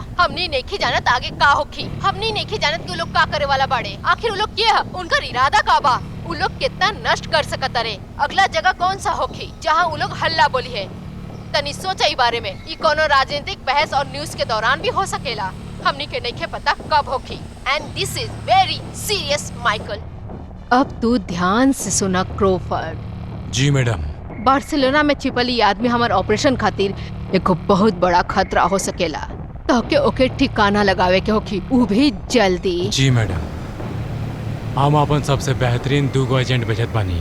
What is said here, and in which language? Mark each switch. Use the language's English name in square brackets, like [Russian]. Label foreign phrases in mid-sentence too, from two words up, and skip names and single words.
[Bhojpuri] हमनी नहीं जानत आगे का होखी। हमनी नहीं जानत कि लोग का करे वाला बाड़े। आखिर वो लोग के है, उनका इरादा का बा? वो लोग कितना नष्ट कर सकता रे? अगला जगह कौन सा होखी जहाँ वो लोग हल्ला बोली है? तनी सोचा ई बारे में। ई कोनो राजनीतिक बहस और न्यूज के दौरान भी हो सकेला। हमनी के नहीं पता कब होखी। [English] And this is very serious Michael. [Bhojpuri] अब तू ध्यान से सुना क्रोफर्ड। जी मैडम। बार्सिलोना में छिपल ई आदमी हमार ऑपरेशन खातिर एक बहुत बड़ा खतरा हो सकेला। तो के ओके ठिकाना लगावे के होखी, ऊ भी जल्दी। जी मैडम, हम अपन सबसे बेहतरीन 2 एजेंट भेजत बानी।